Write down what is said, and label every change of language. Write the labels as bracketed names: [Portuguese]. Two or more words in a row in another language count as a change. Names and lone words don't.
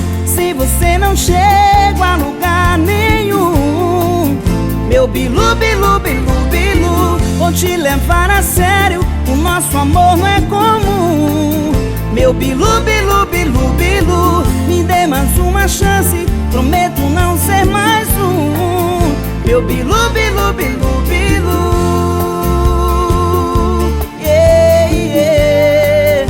[Portuguese] Se você não chega a lugar nenhum, meu bilu, bilu, bilu, bilu. Vou te levar a sério, o nosso amor não é comum. Meu bilu, bilu, bilu, bilu, me dê mais uma chance, prometo não ser mais um. Meu bilu, bilu, bilu, bilu. [English] Yeah, yeah.